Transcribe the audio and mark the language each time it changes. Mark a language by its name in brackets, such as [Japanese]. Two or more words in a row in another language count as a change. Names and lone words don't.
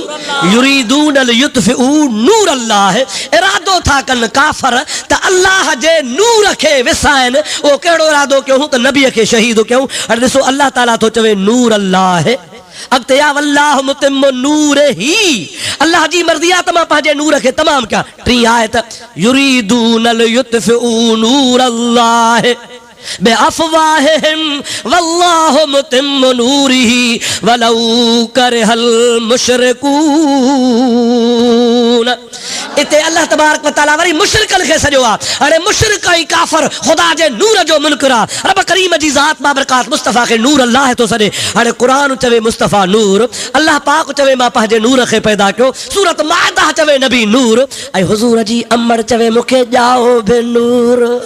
[Arabic] يريدون ليطفئوا نور الله. [Sindhi] इरादो था कनि काफ़र त अल्लाह जे नूर खे विसाइनि। उहो कहिड़ो इरादो कयूं त नबीअ खे शहीद कयूं। हाणे ॾिसो अल्लाह ताला थो चवे नूर अल्लाह, अॻिते या [Arabic] والله متم نوره, [Sindhi] अल्लाह जी मर्ज़ी आहे त मां पंहिंजे नूर खे तमामु कयां। टीं आयत [Arabic] يريدون ليطفئوا نور الله بأفواههم والله متم نوره ولو كره المشركون. [Sindhi] इते अल्लाह तबारक व तआला वरी मुशरिकनि खे सॼो आहे। हाणे मुशरिक ऐं काफ़र ख़ुदा जे नूर जो मुनकिर आहे। रब करीम जी ज़ात बाबरकात मुस्तफ़ा खे नूर अल्लाह थो सॾे। हाणे क़ुरान चवे मुस्तफ़ा नूर, अल्लाह पाक चवे मां पंहिंजे नूर खे पैदा कयो, सूरत माइदा चवे नबी नूर, ऐं हुज़ूर जी अमड़ चवे मूंखे ॼाओ बि नूर।